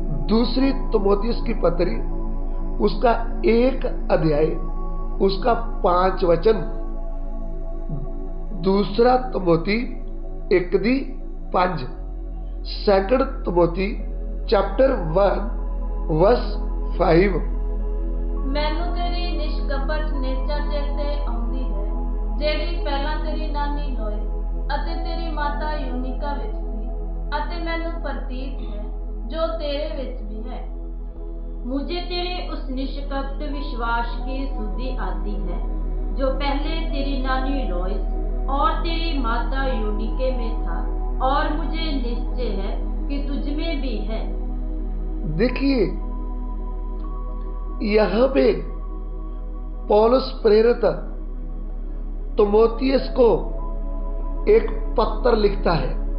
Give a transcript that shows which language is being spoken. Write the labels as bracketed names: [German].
[Hindi] दूसरी तिमोथियुस की पत्री, उसका 1 अध्याय, उसका 5 वचन। दूसरा Timothy 1:5, [English] Second Timothy chapter 1 verse 5। [Punjabi] ਮੈਨੂੰ ਤੇਰੀ ਨਿਸ਼ਕਪਟ ਨੇਚਾ ਚੇਤੇ ਆਉਂਦੀ ਹੈ, ਜਿਹੜੀ ਪਹਿਲਾਂ ਤੇਰੀ ਨਾਨੀ ਲੋਏ ਅਤੇ ਤੇਰੀ ਮਾਤਾ ਯੂਨਿਕਾ ਵਿੱਚ ਸੀ, ਅਤੇ ਮੈਨੂੰ ਪ੍ਰਤੀਤ ਹੈ ਜੋ तेरे ਵਿੱਚ भी है। [Hindi] मुझे तेरे उस निष्कपट विश्वास की शुद्धि आती है जो पहले तेरी नानी लोइस और तेरी माता यूनिके में था, और मुझे निश्चय है कि तुझ में भी है। देखिए, यहां पे पौलुस प्रेरित तिमोथियुस को एक पत्र लिखता है।